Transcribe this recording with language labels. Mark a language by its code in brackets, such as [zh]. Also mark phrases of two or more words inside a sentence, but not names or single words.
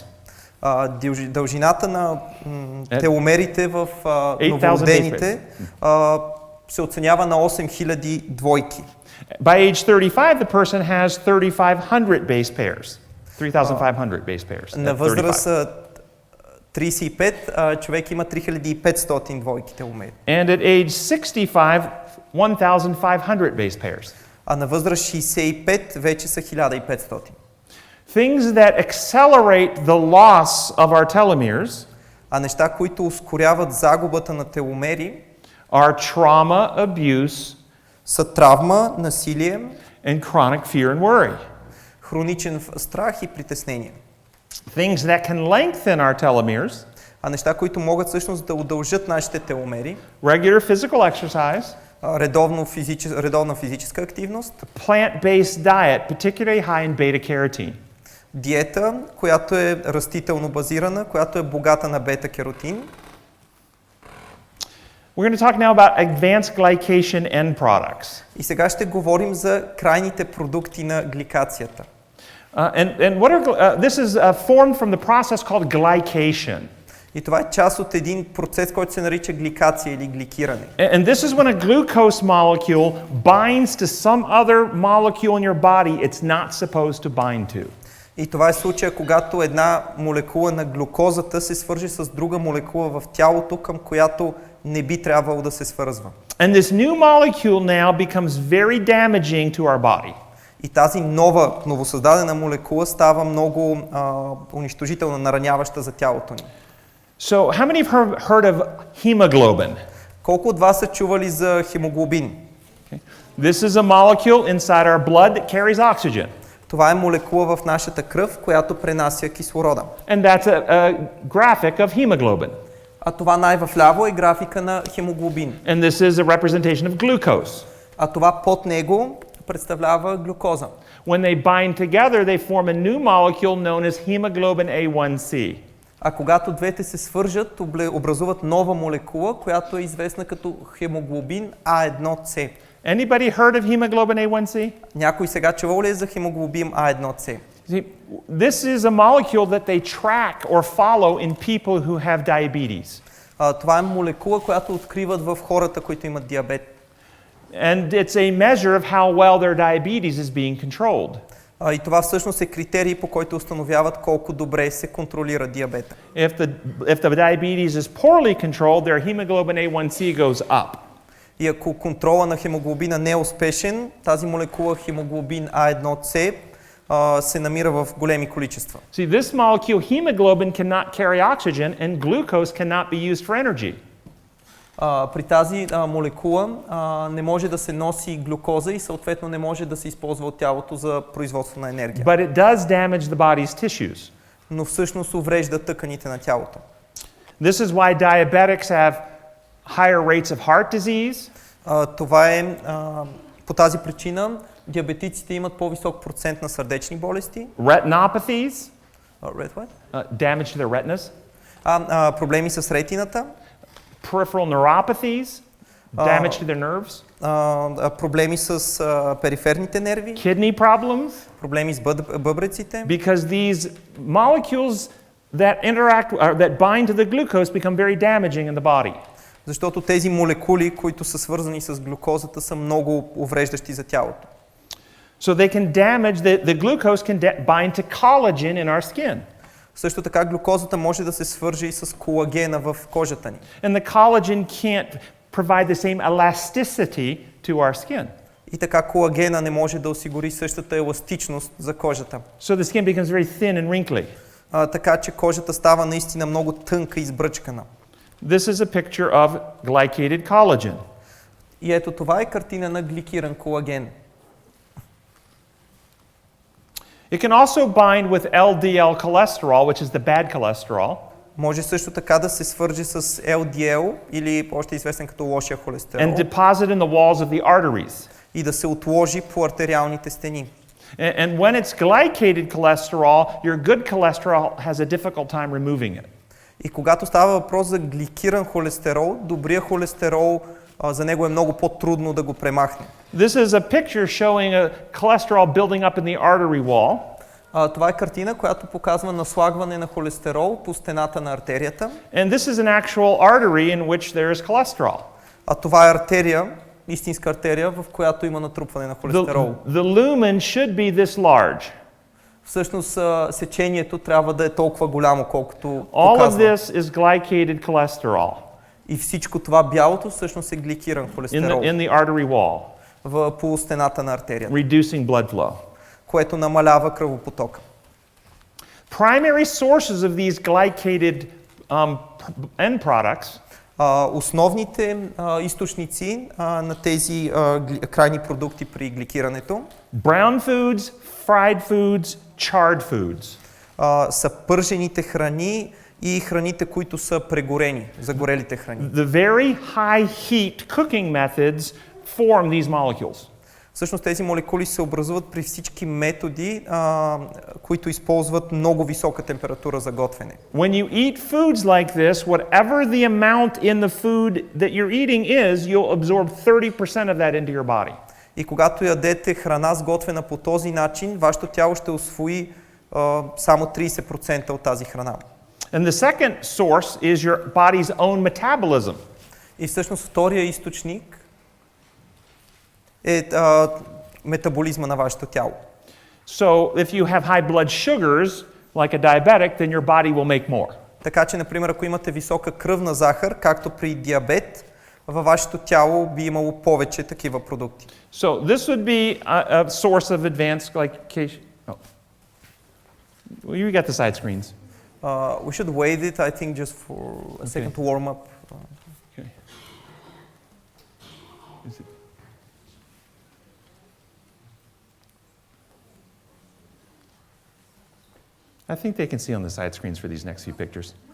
[bg] Дължината на теломерите в новородените се оценява на 8000 двойки. [en] By age 35, the person has 3,500 base pairs. 3,500 base pairs. [bg] На възраст 35 човек има 3500 двойки теломери. [en] And at age 65, 1,500 base pairs. [bg] А на възраст 65 вече са 1500. [en] Things that accelerate the loss of our telomeres [bg] А неща, които ускоряват загубата на теломери, [en] are trauma, abuse, [bg] са травма, насилие, [en] and chronic fear and worry. [bg] Хроничен страх и притеснение. [en] Things that can lengthen our telomeres, [bg] а неща, които могат всъщност да удължат нашите теломери, [en] regular physical exercise, [bg] редовна физическа активност, [en] plant-based diet, particularly high in beta-carotene. [bg] Диета, която е растително базирана, която е богата на бета-керотин. [en] We're going to talk now about advanced glycation end products. [bg] И сега ще говорим за крайните продукти на гликацията. [en] This is formed from the process called glycation. [bg] И това е част от един процес, който се нарича гликация или гликиране. [en] And this is when a glucose molecule binds to some other molecule in your body it's not supposed to bind to. [bg] И това е случая, когато една молекула на глюкозата се свържи с друга молекула в тялото, към която не би трябвало да се свързва. [en] And this new molecule now becomes very damaging to our body. [bg] И тази новосъздадена молекула става много унищожителна, нараняваща за тялото ни. [en] So, how many have heard of hemoglobin? [bg] Колко от вас са чували за хемоглобин? [en] Okay. This is a molecule inside our blood that carries oxygen. [bg] Това е молекула в нашата кръв, която пренася кислорода. [en] And that's a graphic of hemoglobin. [bg] А това най-вляво е графика на хемоглобин. [en] And this is a representation of glucose. [bg] А това под него представлява глюкоза. [en] When they bind together, they form a new molecule known as hemoglobin A1c. [bg] А когато двете се свържат, образуват нова молекула, която е известна като хемоглобин А1c. [en] Anybody heard of hemoglobin A1c? [bg] Някой сега чувал ли е за хемоглобин А1c? [en] See, this is a molecule that they track or follow in people who have diabetes. [bg] Това е молекула, която откриват в хората, които имат диабет. [en] And it's a measure of how well their diabetes is being controlled. [bg] И това всъщност е критерий, по който установяват колко добре се контролира диабета. [en] If the diabetes is poorly controlled, their hemoglobin A1c goes up. [bg] И ако контрола на хемоглобина не е успешен, тази молекула хемоглобин А1c се намира в големи количества. [en] See, this molecule hemoglobin cannot carry oxygen and glucose cannot be used for energy. [bg] При тази молекула не може да се носи глюкоза и съответно не може да се използва от тялото за производство на енергия. [en] But it does damage the body's tissues. [bg] Но всъщност уврежда тъканите на тялото. [en] This is why diabetics have higher rates of heart disease. [bg] Това е по тази причина диабетиците имат по-висок процент на сърдечни болести. [en] Retinopathies. Damage to their retinas. [bg] Проблеми с ретината. [en] Peripheral neuropathies. Damage to their nerves. [bg] Проблеми с периферните нерви. [en] Kidney problems. [bg] Проблеми с бъбреците. [en] Because these molecules that that bind to the glucose become very damaging in the body. [bg] Защото тези молекули, които са свързани с глюкозата, са много увреждащи за тялото. [en] So they can damage the glucose can bind to collagen in our skin. [bg] Също така глюкозата може да се свърже и с колагена в кожата ни. [en] And the collagen can't provide the same elasticity to our skin. [bg] И така колагена не може да осигури същата еластичност за кожата. [en] So the skin becomes very thin and wrinkly. [bg] Така че кожата става наистина много тънка и сбръчкана. [en] This is a picture of glycated collagen. [bg] И ето това е картина на гликиран колаген. [en] It can also bind with LDL cholesterol, which is the bad cholesterol. [bg] Може също така да се свърже с LDL или още известен като лошия холестерол. [en] And deposit in the walls of the arteries. [bg] И да се отложи по артериалните стени. [en] And when it's glycated cholesterol, your good cholesterol has a difficult time removing it. [bg] И когато става въпрос за гликиран холестерол, добрият холестерол за него е много по-трудно да го премахне. [en] This is a picture showing a cholesterol building up in the artery wall. [bg] Това е картина, която показва наслагване на холестерол по стената на артерията. [en] And this is an actual artery in which there is cholesterol. [bg] А това е артерия, истинска артерия, в която има натрупване на холестерол. [en] The lumen should be this large. [bg] Всъщност сечението трябва да е толкова голямо, колкото [en] All of [bg] показва. [en] this is glycated cholesterol. [bg] И всичко това бялото всъщност е гликиран холестерол [en] In the artery wall, [bg] по стената на артерията, [en] reducing blood flow. [bg] което намалява кръвопотока. [en] Primary sources of these glycated end products [bg] Основните източници на тези крайни продукти при гликирането [en] brown foods, fried foods, charred foods. [bg] Са пържените храни и храните, които са прегорени, загорелите храни. [en] The very high heat cooking methods form these molecules. [bg] Всъщност тези молекули се образуват при всички методи, които използват много висока температура за готвене. [en] When you eat foods like this, whatever the amount in the food that you're eating is, you'll absorb 30% of that into your body. [bg] И когато ядете храна сготвена по този начин, вашето тяло ще усвои само 30% от тази храна. [en] And the second source is your body's own metabolism. [bg] И всъщност втория източник е метаболизма на вашето тяло. [en] So if you have high blood sugars, like a diabetic, then your body will make more. [bg] Така че, например, ако имате висока кръвна захар, както при диабет, във вашето тяло би имало повече такива продукти. [en] So this would be a source of advanced glycation. Oh. Well, you got the side screens. We should wait it, I think, just for a second to warm up. Okay. Is it? I think they can see on the side screens for these next few pictures.